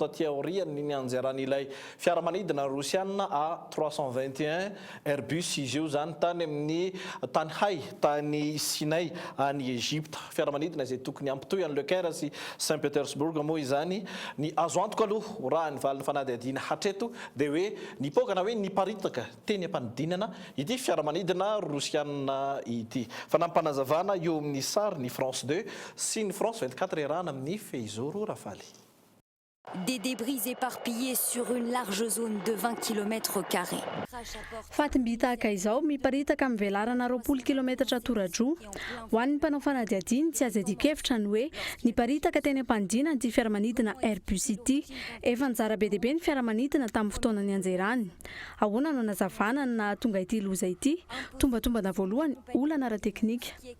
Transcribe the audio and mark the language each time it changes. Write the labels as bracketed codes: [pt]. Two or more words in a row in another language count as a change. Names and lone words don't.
[mg] taty aoriany ny anjaran'ilay fiaramanidina rosiana A321 Airbus izy io zany tany amin'ny tany hay tany Sinay any Egypte fiaramanidina izay tokony ampitoy any Le Caire sy Saint-Pétersbourg moa izany ny azo antoka aloha raha ny valin'ny fanadihadiana hatreto dia hoe nipokana hoe niparitaka teny ampanidinana ity fiaramanidina rosiana ity fa nampanazavana eo amin'ny sary ny France 2 sy ny France 24 erana amin'ny Feizoro Rafaly. [fr] Des débris éparpillés sur une large zone de 20 km². [mg] Fatim-by tahaka izao miparitaka amin'ny velarana 20 km tora-droa ho an'ny mpanao fanadihadiana tsy azo adikevitra ny hoe niparitaka teny ampanidina ity fiaramanidina Airbus ity efa nijara be dia be ny fiaramanidina tamin'ny fotoana ny anjerany. Ahoana no nazavana na tonga ity loza ity? Tombatombana voalohany olana ara-teknika.